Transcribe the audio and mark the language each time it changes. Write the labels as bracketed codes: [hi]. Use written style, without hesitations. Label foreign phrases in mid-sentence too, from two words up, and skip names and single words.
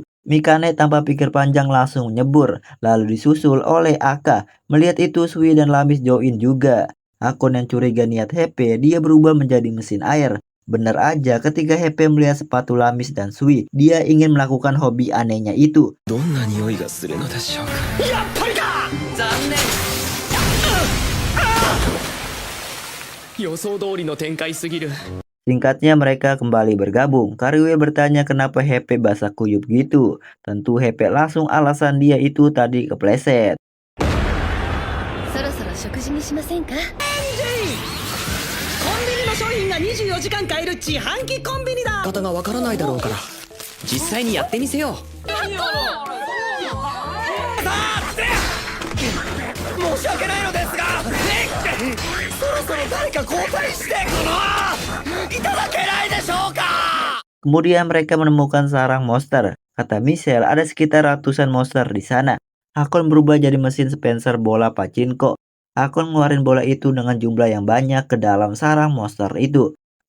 [id] Mikane tanpa pikir panjang langsung nyebur, lalu disusul oleh Aka. Melihat itu, Sui dan Lamis join juga. Hakon yang curiga niat HP, dia berubah menjadi mesin air. Bener aja ketika HP melihat sepatu Lamis dan Sui, dia ingin melakukan hobi anehnya itu. [ja] どんな匂いがするのでしょうか。やっぱりか。残念。予想通りの展開すぎる。 [id] Singkatnya mereka kembali bergabung. Karioil bertanya kenapa HP basah kuyup gitu. Tentu HP langsung alasan dia itu tadi kepleset. [ja] そろそろ食事にしませんか？コンビニの商品が24時間買える自販機コンビニだ。方がわからないだろうから実際にやってみせよう。申し訳ないのですが、そろそろ誰か交代していただけないでしょうか。 [id] Kemudian mereka menemukan sarang monster. Kata Michelle, ada sekitar ratusan monster di sana. Hakon berubah jadi mesin Spencer bola pachinko. Hakon ngeluarin bola itu dengan jumlah yang banyak ke dalam sarang monster itu.